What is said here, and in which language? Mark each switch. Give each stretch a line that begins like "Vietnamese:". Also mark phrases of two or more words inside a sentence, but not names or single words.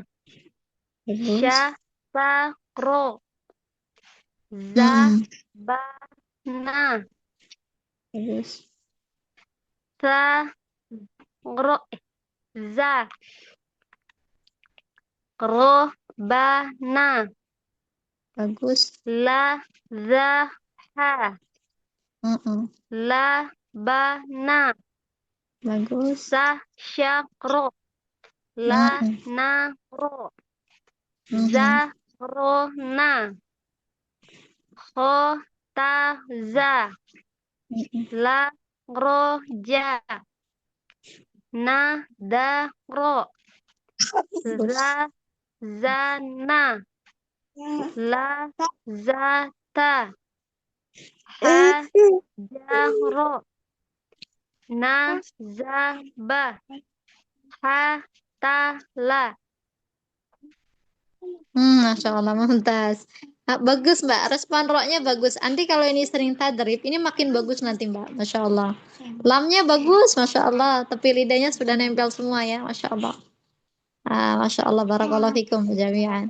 Indonesian: Bagus.
Arabic: Sha. Sa. Ro. Za. Mm-mm. Ba. Na.
Indonesian: Bagus.
Arabic: Sa. Ro. Za. Ro. Ba. Na.
Indonesian: Bagus.
Arabic: La. Za. Ha. Mm-mm. La. Ba. Na.
Indonesian: Bagus.
Arabic: Sa. Sha. Ro. La. Mm-mm. Na. Ro. Mhm. Za. Ro. Na. Ho. Ta. Za. Mm-mm. La. Ro. Ja. Na. Da. Ro.
Indonesian: Bagus.
Arabic: Za. Za. Na. La. Za. Ta. Ha. Ja. Ro. Na. Za. Ba. Ha. Ta. La. ما شاء الله، ممتاز.
Indonesian: Bagus Mbak, respon roknya bagus. Nanti kalau ini sering tadrib, ini makin bagus nanti Mbak,
Arabic: ما شاء الله.
Indonesian: Lamnya bagus,
Arabic: ما شاء الله.
Indonesian: Tapi lidahnya sudah nempel semua ya,
Arabic: ما شاء الله. ما شاء الله، بارك الله فيكم جميعا.